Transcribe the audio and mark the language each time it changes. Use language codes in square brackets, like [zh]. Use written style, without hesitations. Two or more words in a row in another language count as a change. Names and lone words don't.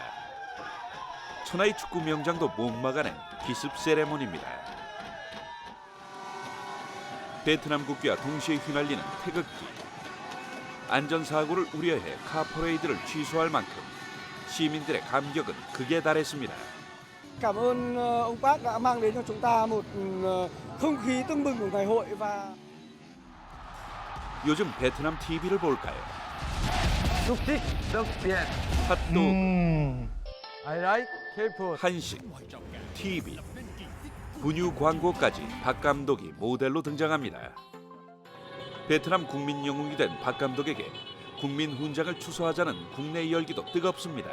[ko] 천하의 축구 명장도 못 막아낸 기습 세레모니입니다. 베트남 국기와 동시에 휘날리는 태극기. 안전사고를 우려해 카퍼레이드를 취소할 만큼 시민들의 감격은 극에 달했습니다. [vi] Cảm ơn ông Park đã mang đến cho chúng ta một không khí tưng bừng của ngày hội và [ko] 요즘 베트남 TV를 볼까요? 핫도그, [en] I like K-food. [ko] 한식, TV, 분유 광고까지 박 감독이 모델로 등장합니다. 베트남 국민 영웅이 된 박 감독에게 국민 훈장을 추서하자는 국내 열기도 뜨겁습니다.